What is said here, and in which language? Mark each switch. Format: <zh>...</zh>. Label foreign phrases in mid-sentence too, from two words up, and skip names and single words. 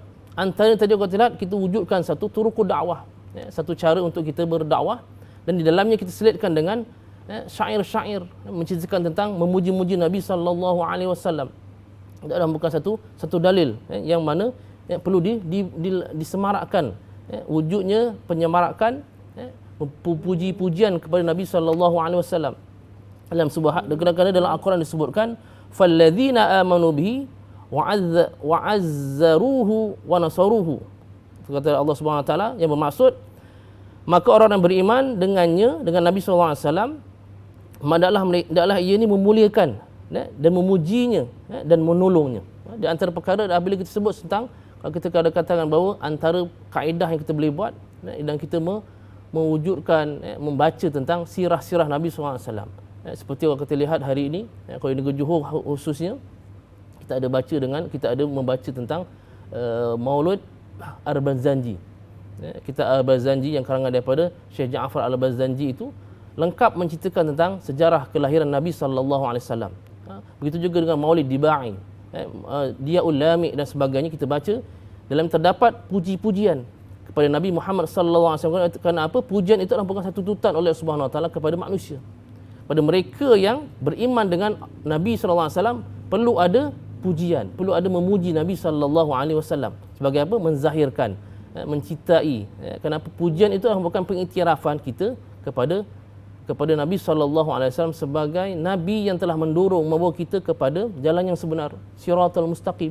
<ms>Antara tadi kita lihat kita wujudkan satu turuqud dakwah, satu cara untuk kita berdakwah, dan di dalamnya kita selitkan dengan syair-syair menceritakan tentang memuji-muji Nabi</ms> <ar>صلى الله عليه وسلم.</ar> <ms>Dalam bukan satu dalil yang mana perlu disemarakkan wujudnya penyemarakan puji-pujian kepada Nabi sallallahu alaihi wasallam. Dalam sebuah kadang-kadang dalam Al-Quran disebutkan</ms> <ar>فالذين آمنوا به وعزروه ونصروه.</ar> <ms>Kata</ms> <ar>الله سبحانه وتعالى</ar> <ms>yang bermaksud maka orang yang beriman dengannya, dengan Nabi</ms> <ar>صلى الله عليه وسلم,</ar> <ms>hendaklah ia ini memuliakan dan memujinya dan menolongnya. Di antara perkara apabila kita sebut tentang, kalau kita katakan bahawa antara kaedah yang kita boleh buat dan kita mewujudkan, membaca tentang sirah-sirah Nabi SAW. Seperti yang kita lihat hari ini, kalau di Negeri Johor khususnya, kita ada membaca tentang Maulud Al-Barzanji. Kitab Al-Barzanji yang karangan daripada Syekh Ja'far Al-Barzanji itu lengkap menceritakan tentang sejarah kelahiran Nabi</ms> <ar>صلى الله عليه وسلم.</ar> <ms>Begitu juga dengan Maulid Dibai, Diaul Lami dan sebagainya kita baca, dalam terdapat puji-pujian kepada Nabi Muhammad</ms> <ar>صلى الله عليه وسلم.</ar> <ms>Kerana apa? Pujian itu adalah merupakan satu tuntutan oleh</ms> <ar>الله سبحانه وتعالى</ar> <ms>kepada manusia. Pada mereka yang beriman dengan Nabi</ms> <ar>صلى الله عليه وسلم</ar> <ms>perlu ada pujian, perlu ada memuji Nabi</ms> <ar>صلى الله عليه وسلم.</ar> <ms>Sebagai apa? Menzahirkan, mencintai. Kenapa pujian itu adalah merupakan pengiktirafan kita kepada Nabi SAW sebagai Nabi yang telah mendorong, membawa kita kepada jalan yang sebenar,</ms> <ar>الصراط المستقيم.</ar>